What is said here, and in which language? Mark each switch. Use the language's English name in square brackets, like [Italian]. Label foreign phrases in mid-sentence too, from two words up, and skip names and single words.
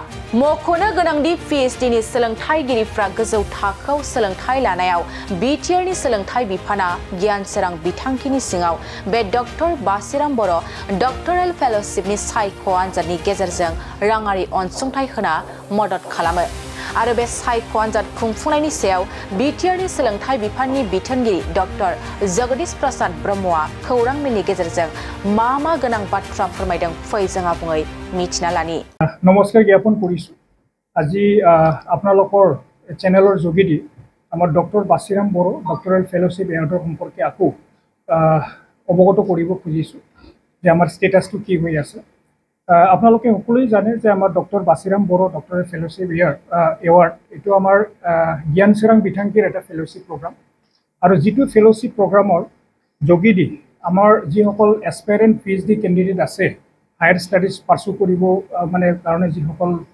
[Bodo] मख'नो गोनांदि पिएचडिनि सोलोंथाइगिरिफ्रा गोजौ थाखोआव सोलोंथाइ लानायाव बिटिआरनि सोलोंथाइ बिफाना गियान सोरां बिथांखिनि सिङाव बे डक्टर बासिराम बर' डक्टरेल फेल'शिपनि सायख' आनजादनि गेजेरजों राङारि अनसुंथाइ होना मदद खालामो आरो बे सायख' आनजाद खुंफुंनायनि सायाव बिटिआरनि सोलोंथाइ बिफाननि बिथोनगिरि डक्टर जगदीश प्रसाद ब्रह्मआ खौरां मेलनि गेजेरजों मा गोनां बाथ्रा फोरमायदों फै जों आबुङै मिथिना लानि। [Assamese] নমস্কাৰ জ্ঞাপন करिছো আজি আপোনালোকৰ চেনেলৰ যোগেদি আমাৰ ডক্টৰ বাছিৰাম বড়ো ডক্টৰেল ফেল'শ্বিপ এৱাৰ্ডৰ সম্পৰ্কে আকৌ অৱগত কৰিব খুজিছোঁ যে আমাৰ ষ্টেটাছটো কি হৈ আছে। আপোনালোকে সকলোৱে জানে যে আমাৰ ডক্টৰ বাছিৰাম বড়ো ডক্টৰেল ফেল'শ্বিপ এৱাৰ্ড এইটো আমাৰ জ্ঞান চোৰাং বিথাংকিৰ এটা [English] fellowship program [Assamese] আৰু যিটো [English] fellowship program [Assamese] যোগেদি আমাৰ যিসকল [English] aspirant PhD candidate [Assamese] আছে [English] higher studies pursue [Assamese] কৰিব মানে কাৰণে যিসকল